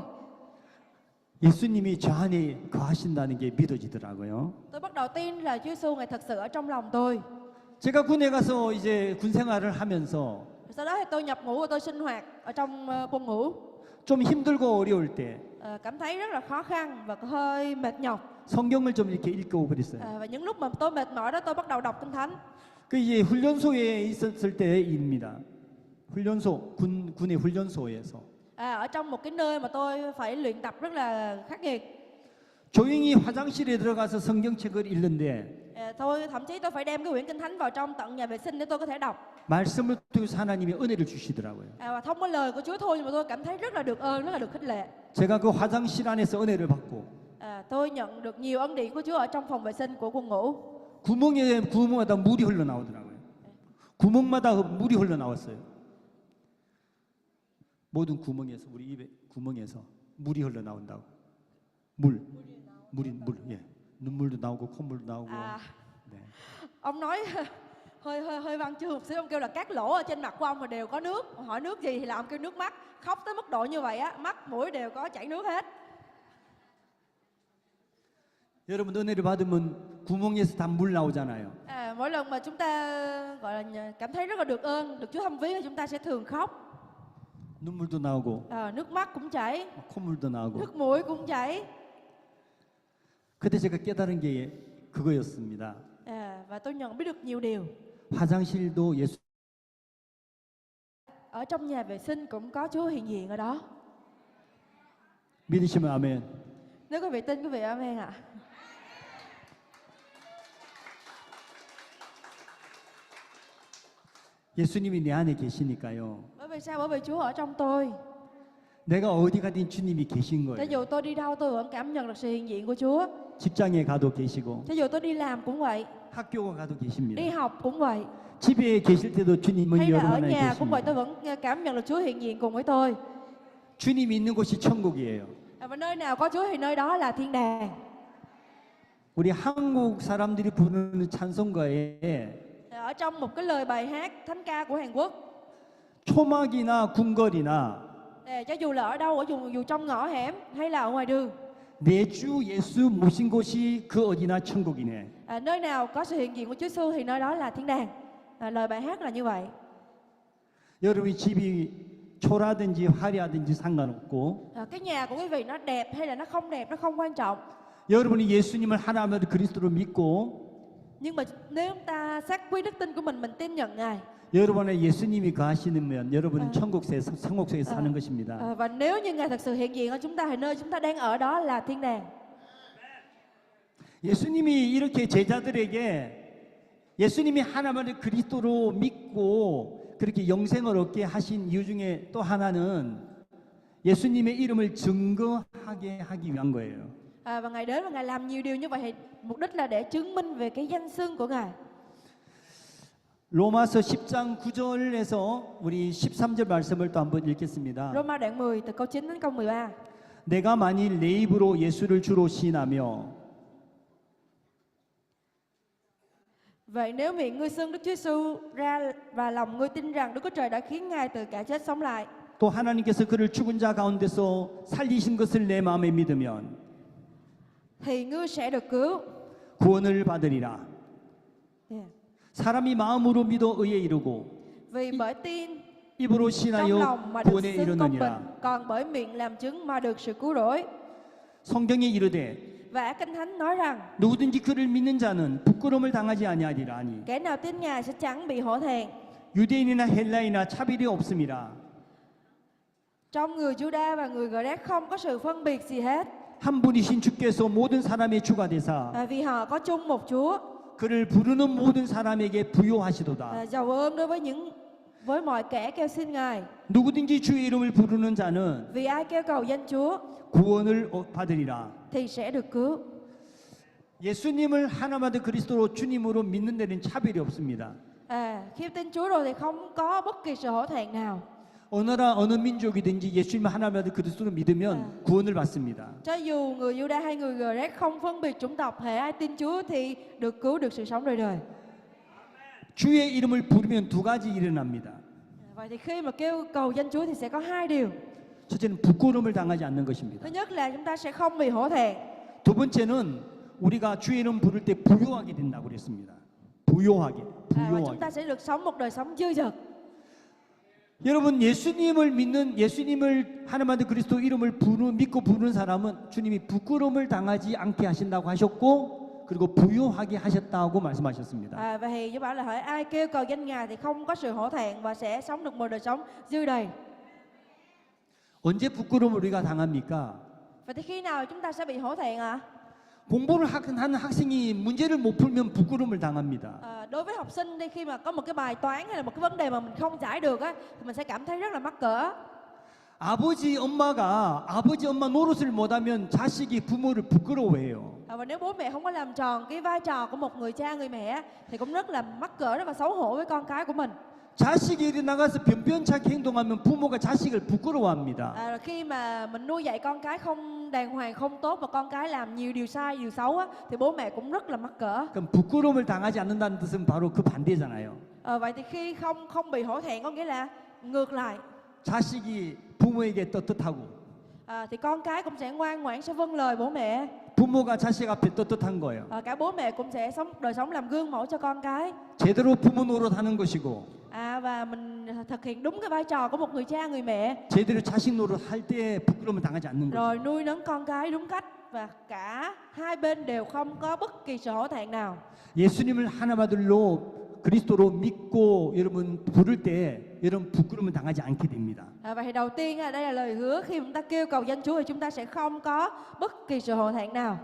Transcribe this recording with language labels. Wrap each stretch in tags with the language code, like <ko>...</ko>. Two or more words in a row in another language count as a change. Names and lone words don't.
<ko>예수님이 저 안에 거하신다는 게 믿어지더라고요.</ko> <vi>Tôi bắt đầu tin là Chúa Giêsu Ngài thật sự ở trong lòng tôi.</vi> <ko>제가 군에 가서 이제 군 생활을 하면서</ko> <vi>Sau đó thì tôi nhập ngũ và tôi sinh hoạt ở trong quân ngũ.</vi> <ko>좀 힘들고 어려울 때</ko> <vi>Cảm thấy rất là khó khăn và hơi mệt nhọc.</vi> <ko>성경을 좀 이렇게 읽고 그랬어요.</ko> <vi>Và những lúc mà tôi mệt mỏi đó tôi bắt đầu đọc kinh thánh.</vi> <ko>그 이제 훈련소에 있었을 때입니다. 군의 훈련소에서</ko> <vi>Ở trong một cái nơi mà tôi phải luyện tập rất là khắc nghiệt.</vi> <ko>조용히 화장실에 들어가서 성경책을 읽는데</ko> <vi>Tôi thậm chí tôi phải đem cái quyển kinh thánh vào trong tận nhà vệ sinh để tôi có thể đọc.</vi> <ko>말씀을 통해서 하나님이 은혜를 주시더라고요.</ko> <vi>Và thông qua lời của Chúa thôi nhưng mà tôi cảm thấy rất là được ơn, rất là được khích lệ.</vi> <ko>제가 그 화장실 안에서 은혜를 받고</ko> <vi>Tôi nhận được nhiều ân điển của Chúa ở trong phòng vệ sinh của quân ngũ.</vi> <ko>구멍마다 물이 흘러나오더라고요. 구멍마다 물이 흘러나왔어요. 모든 구멍에서 우리 입에 구멍에서 물이 흘러나온다고. 물. 예. 눈물도 나오고 콧물도 나오고. 네.</ko> <vi>Ông nói hơi văn chương một xíu, ông kêu là các lỗ ở trên mặt của ông mà đều có nước. Hỏi nước gì thì là ông kêu nước mắt. Khóc tới mức độ như vậy á, mắt mũi đều có chảy nước hết.</vi> <ko>여러분 은혜를 받으면 구멍에서 다 물 나오잖아요.</ko> <vi>Mỗi lần mà chúng ta gọi là cảm thấy rất là được ơn, được Chúa thăm viếng thì chúng ta sẽ thường khóc.</vi> <ko>눈물도 나오고</ko> <vi>Nước mắt cũng chảy,</vi> <ko>콧물도 나오고.</ko> <vi>nước mũi cũng chảy.</vi> <ko>그때 제가 깨달은 게 그거였습니다.</ko> <vi>Và tôi nhận biết được nhiều điều.</vi> <ko>화장실도 예수</ko> <vi>Ở trong nhà vệ sinh cũng có Chúa hiện diện ở đó.</vi> <ko>믿으시면 아멘.</ko> <vi>Nếu quý vị tin, quý vị amen ạ.</vi> <ko>예수님이 내 안에 계시니까요.</ko> <vi>Bởi vì sao? Bởi vì Chúa ở trong tôi.</vi> <ko>내가 어디 가든 주님이 계신</ko> <vi>Cho</vi> <ko>거예요.</ko> <vi>dù tôi đi đâu tôi vẫn cảm nhận được sự hiện diện của Chúa.</vi> <ko>직장에 가도 계시고</ko> <vi>Cho dù tôi đi làm cũng vậy,</vi> <ko>학교가 가도</ko> <vi>đi</vi> <ko>계십니다.</ko> <vi>học cũng vậy,</vi> <ko>집에 계실 때도 주님은</ko> <vi>hay là</vi> <ko>여러분</ko> <vi>ở</vi> <ko>안에</ko> <vi>nhà cũng vậy, tôi</vi> <ko>계십니다.</ko> <vi>vẫn cảm nhận được Chúa hiện diện cùng với tôi.</vi> <ko>주님이 있는 곳이 천국이에요.</ko> <vi>Và nơi nào có Chúa thì nơi đó là thiên đàng.</vi> <ko>우리 한국 사람들이 부르는 찬송가에</ko> <vi>Ở trong một cái lời bài hát thánh ca của Hàn Quốc,</vi> <ko>초막이나 궁궐이나</ko> <vi>cho dù là ở đâu, dù trong ngõ hẻm hay là ở ngoài đường,</vi> <ko>내 주 예수 모신 곳이 그 어디나 천국이네.</ko> <vi>nơi nào có sự hiện diện của Chúa Giêsu thì nơi đó là thiên đàng. Lời bài hát là như vậy.</vi> <ko>여러분이 집이 초라든지 화려하든지 상관없고</ko> <vi>Cái nhà của quý vị nó đẹp hay là nó không đẹp, nó không quan trọng.</vi> <ko>여러분이 예수님을 하나님의 그리스도로 믿고</ko> <vi>Nhưng mà nếu chúng ta xác quyết đức tin của mình tin nhận Ngài,</vi> <ko>여러분의 예수님이 거하시면 여러분은 천국에 성옥소에 사는 것입니다.</ko> <vi>và nếu như Ngài thật sự hiện diện ở chúng ta thì nơi chúng ta đang ở đó là thiên đàng.</vi> <ko>예수님이 이렇게 제자들에게 예수님이 하나님의 그리스도로 믿고 그렇게 영생을 얻게 하신 이유 중에 또 하나는 예수님의 이름을 증거하게 하기 위한 거예요.</ko> <vi>Và Ngài đến và Ngài làm nhiều điều như vậy thì mục đích là để chứng minh về cái danh xưng của Ngài.</vi> <ko>로마서 10장 9절에서 우리 13절 말씀을 또 한번 읽겠습니다.</ko> <vi>Roma đoạn 10 từ câu 9 đến câu 13.</vi> <ko>내가 만일 내 입으로 예수를 주로 시인하며</ko> <vi>Vậy nếu miệng ngươi xưng Đức Chúa Giêsu ra và lòng ngươi tin rằng Đức Chúa Trời đã khiến Ngài từ kẻ chết sống lại,</vi> <ko>또 하나님께서 그를 죽은 자 가운데서 살리신 것을 내 마음에 믿으면</ko> <vi>thì ngươi sẽ được cứu.</vi> <ko>구원을 받으리라. Yeah. 사람이 마음으로 믿어 의에 이르고</ko> <vi>Vì bởi tin</vi> <ko>입으로</ko> <vi>trong</vi> <ko>신하여</ko> <vi>lòng mà được</vi> <ko>구원에</ko> <vi>xưng công bình,</vi> <ko>이르느니라.</ko> <vi>còn bởi miệng làm chứng mà được sự cứu rỗi.</vi> <ko>성경에 이르되</ko> <vi>Và Kinh Thánh nói rằng</vi> <ko>누구든지 그를 믿는 자는 부끄러움을 당하지 아니하리라 하니</ko> <vi>kẻ nào tin Ngài sẽ chẳng bị hổ thẹn.</vi> <ko>유대인이나 헬라이나 차별이 없음이라.</ko> <vi>Trong người Juda và người Grecc không có sự phân biệt gì hết,</vi> <ko>한 분이신 주께서 모든 사람의 주가 되사</ko> <vi>vì họ có chung một Chúa,</vi> <ko>그를 부르는 모든 사람에게 부요하시도다.</ko> <vi>giàu ơn đối với mọi kẻ kêu xin Ngài.</vi> <ko>누구든지 주의 이름을 부르는 자는</ko> <vi>Vì ai kêu cầu danh Chúa</vi> <ko>구원을 받으리라.</ko> <vi>thì sẽ được cứu.</vi> <ko>예수님을 하나마다 그리스도로 주님으로 믿는 데는 차별이 없습니다.</ko> <vi>Khi tin Chúa rồi thì không có bất kỳ sự hổ thẹn nào.</vi> <ko>어느 나라 어느 민족이든지 예수님을 하나마다 그리스도로 믿으면 구원을 받습니다.</ko> <vi>Cho dù người Juda hay người Grecc không phân biệt chủng tộc, hễ ai tin Chúa thì được cứu, được sự sống đời đời.</vi> <ko>주의 이름을 부르면 두 가지 일어납니다.</ko> <vi>Vậy thì khi mà kêu cầu danh Chúa thì sẽ có hai điều.</vi> <ko>첫째는 부끄러움을 당하지 않는 것입니다.</ko> <vi>Thứ nhất là chúng ta sẽ không bị hổ thẹn.</vi> <ko>두 번째는 우리가 주의 이름 부를 때 부요하게 된다고 그랬습니다. 부요하게.</ko> <vi>Và chúng</vi> <ko>부요하게.</ko> <vi>ta sẽ được sống một đời sống dư dật.</vi> <ko>여러분 예수님을 믿는 예수님을 하나마다 그리스도 이름을 믿고 부르는 사람은 주님이 부끄러움을 당하지 않게 하신다고 하셨고 그리고 부요하게 하셨다고 말씀하셨습니다.</ko> <vi>Và thì Chúa bảo là hỡi ai kêu cầu danh Ngài thì không có sự hổ thẹn và sẽ sống được một đời sống dư đầy.</vi> <ko>언제 부끄러움을 우리가 당합니까?</ko> <vi>Vậy thì khi nào chúng ta sẽ bị hổ thẹn ạ?</vi> <ko>공부를 하는 학생이 문제를 못 풀면 부끄러움을 당합니다.</ko> <vi>Đối với học sinh đi, khi mà có một cái bài toán hay là một cái vấn đề mà mình không giải được á, thì mình sẽ cảm thấy rất là mắc cỡ.</vi> <ko>아버지 엄마 노릇을 못하면 자식이 부모를 부끄러워해요.</ko> <vi>Và nếu bố mẹ không có làm tròn cái vai trò của một người cha người mẹ thì cũng rất là mắc cỡ, rất là xấu hổ với con cái của mình.</vi> <ko>자식이 나가서 변변찮게 행동하면 부모가 자식을 부끄러워합니다.</ko> <vi>Khi mà mình nuôi dạy con cái không đàng hoàng, không tốt và con cái làm nhiều điều sai, điều xấu á, thì bố mẹ cũng rất là mắc cỡ.</vi> <ko>그럼 부끄러움을 당하지 않는다는 뜻은 바로 그 반대잖아요.</ko> <vi>Vậy thì khi không bị hổ thẹn có nghĩa là ngược lại.</vi> <ko>자식이 부모에게 떳떳하고</ko> <vi>Thì con cái cũng sẽ ngoan ngoãn, sẽ vâng lời bố mẹ.</vi> <ko>부모가 자식 앞에 떳떳한 거예요.</ko> <vi>Cả bố mẹ cũng sẽ đời sống làm gương mẫu cho con cái.</vi> <ko>제대로 부모 노릇하는 것이고</ko> <vi>Và mình thực hiện đúng cái vai trò của một người cha người mẹ.</vi> <ko>제대로 자식 노릇할 때 부끄러움을 당하지 않는 거죠.</ko> <vi>Rồi nuôi nấng con cái đúng cách và cả hai bên đều không có bất kỳ sự hổ thẹn nào.</vi> <ko>예수님을 하나마들로 그리스도로 믿고 여러분 부를 때 여러분 부끄러움을 당하지 않게 됩니다.</ko> <vi>Vậy thì đầu tiên đây là lời hứa, khi chúng ta kêu cầu danh Chúa thì chúng ta sẽ không có bất kỳ sự hổ thẹn nào.</vi>